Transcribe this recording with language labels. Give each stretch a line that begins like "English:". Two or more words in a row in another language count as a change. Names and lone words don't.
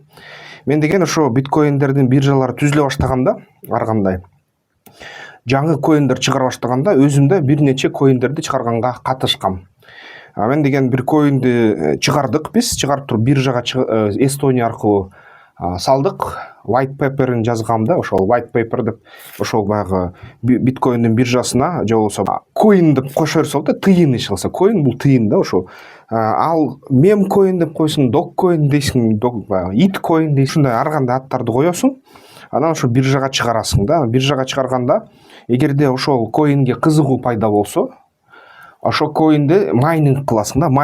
Kyrgyz: Мен деген ошо биткоиндердин биржалары түзүлө баштаганда, ар кандай жаңы коиндер чыгара баштаганда өзүм да бир нече коиндерди чыгарганга катышкам. Мен деген бир коинди чыгардык, биз чыгарып туруп биржага Эстония аркылуу салдык. White paper'ын жазгам да, ошол
English: white paper
Kyrgyz: деп ошол баягы биткоиндин биржасына же болбосо коин деп кошо берсе болот да, тыйын иш кылса. Коин бул тыйын да, ошол. Ал мем коин деп койсуң, док коин дейсиң, ит коин дейсиң, ушундай ар кандай аттарды коесуң. Анан ошо биржага чыгарасың да. Биржага чыгарганда, эгерде ошол коинге кызыгуу пайда болсо, ошо коинди майнинг кыласың да.